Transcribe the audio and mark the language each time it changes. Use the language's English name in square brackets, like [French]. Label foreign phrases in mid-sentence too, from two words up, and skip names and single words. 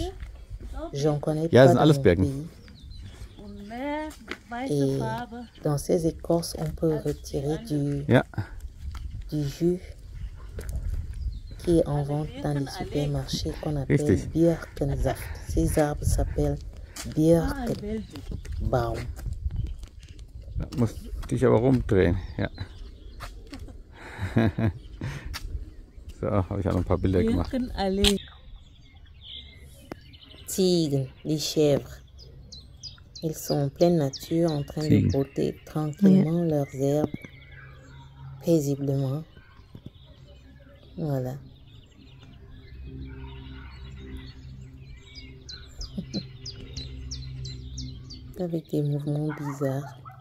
[French] J'en connais pas dans mon pays. Et dans ces écorces, on peut retirer du jus qui est en vente dans les supermarchés qu'on appelle Birkensaft. Ces arbres s'appellent Birkenbaum. [German] Da musst dich aber rumdrehen, ja. So, habe ich auch noch ein paar Bilder gemacht. [French] Tigres, les chèvres. Ils sont en pleine nature en train de brouter tranquillement leurs herbes, paisiblement. Voilà. Avec des mouvements bizarres.